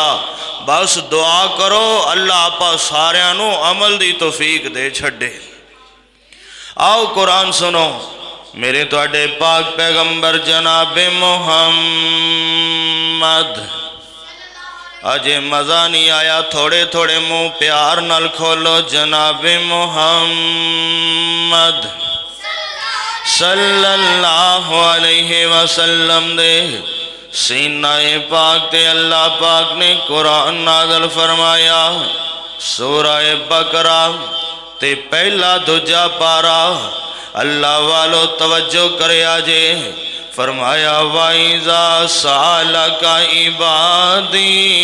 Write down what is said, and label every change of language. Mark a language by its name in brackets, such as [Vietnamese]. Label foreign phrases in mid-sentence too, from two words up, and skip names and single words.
[Punjabi] ਬੱਸ ਦੁਆ ਕਰੋ ਅੱਲਾਹ ਆਪਾਂ ਸਾਰਿਆਂ ਨੂੰ ਅਮਲ ਦੀ ਤੌਫ਼ੀਕ ਦੇ ਛੱਡੇ। ਆਓ ਕੁਰਾਨ ਸੁਣੋ, ਮੇਰੇ ਤੁਹਾਡੇ ਪਾਕ ਪੈਗ਼ੰਬਰ ਜਨਾਬ ਮੁਹੰਮਦ। ਅਜੇ ਮਜ਼ਾ ਨਹੀਂ ਆਇਆ, ਥੋੜ੍ਹੇ ਥੋੜ੍ਹੇ ਮੂੰਹ ਪਿਆਰ ਨਾਲ ਖੋਲ੍ਹੋ। ਜਨਾਬ ਮੁਹੰਮਦ [Arabic] صلى الله عليه وسلم [Punjabi] ਦੇ ਸੀਨਾਏ ਪਾਕ ਤੇ ਅੱਲਾਹ ਪਾਕ ਨੇ ਕੁਰਾਨ ਨਾਜ਼ਿਲ ਫ਼ਰਮਾਇਆ। ਸੂਰਹ ਬਕਰਾ ਤੇ ਪਹਿਲਾ ਦੂਜਾ ਪਾਰਾ। ਅੱਲਾਹ ਵਾਲਿਓ ਤਵੱਜੋ ਕਰੇ ਆਜੇ, ਫ਼ਰਮਾਇਆ [Arabic] وإذا سألك عبادي